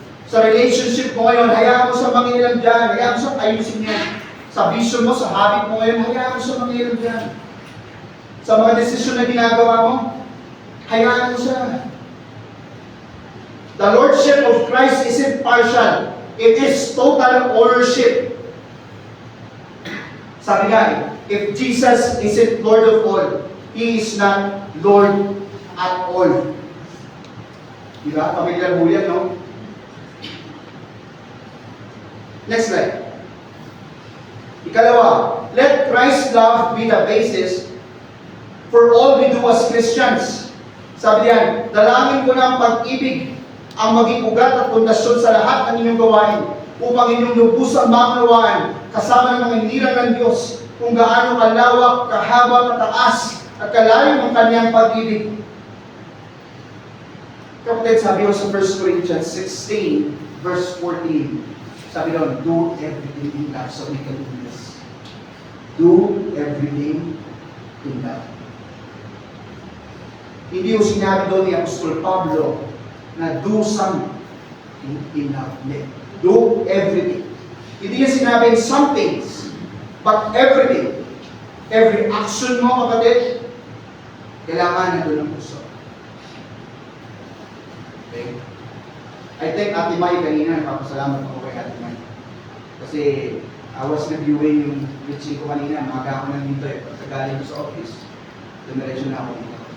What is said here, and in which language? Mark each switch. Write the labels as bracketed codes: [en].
[tl] Sa relationship mo ngayon, hayaan mo sa Panginoon dyan. Hayaan mo sa ayusin yan. Sa vision mo, sa habit mo ngayon, hayaan mo sa Panginoon dyan. Sa mga desisyon na ginagawa mo, hayaan mo siya. [en] The Lordship of Christ isn't partial. It is total ownership. [tl] Sabi nga, [en] if Jesus isn't Lord of all, He is not Lord at all. Diba? [tl] Pamilyar mo yan, no? [en] Next slide. Ikalawa, let Christ's love be the basis for all we do as Christians. [tl] Sabi diyan, dalangin ko na ang pag-ibig ang maging ugat at pundasyon sa lahat ng inyong gawain upang inyong lubusang maunawaan kasama ng mga hinirang ng Diyos kung gaano kalawak, kahaba, kataas at kalalim ang kanyang pag-ibig. Kapatid, sabi ko sa 1 Corinthians 16 verse 14, sabi doon, [en] do everything in love. So we can do this. Do everything in love. [tl] Hindi yung sinabi doon ni Apostol Pablo na [en] do something in love. Do everything. [tl] Hindi niya sinabi [en] some things, but everything. [tl] Every action mo, kapatid, kailangan na doon ang puso. Okay? [en] I think [tl] Ate Mai kanina, nagpapasalamat ako kay Ate Mai. Kasi [en] I was reviewing [tl] yung preaching ko kanina, maga ako nandito eh. Pagkagaling ko sa office, dumiretso na ako dito.